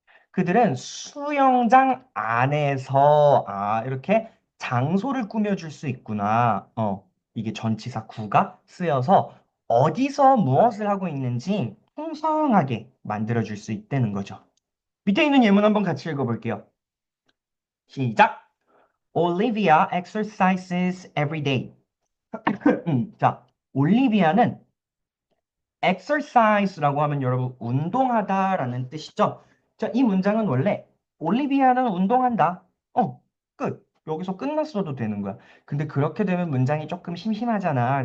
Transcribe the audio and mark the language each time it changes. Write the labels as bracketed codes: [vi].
[ko] 그들은 수영장 안에서, 이렇게 장소를 꾸며줄 수 있구나. 이게 전치사 구가 쓰여서 어디서 무엇을 하고 있는지 풍성하게 만들어줄 수 있다는 거죠. 밑에 있는 예문 한번 같이 읽어볼게요. 시작! [en] Olivia exercises every day. [ko] 자, 올리비아는 exercise라고 하면 여러분 운동하다라는 뜻이죠. 자, 이 문장은 원래 올리비아는 운동한다. 끝. 여기서 끝났어도 되는 거야. 근데 그렇게 되면 문장이 조금 심심하잖아.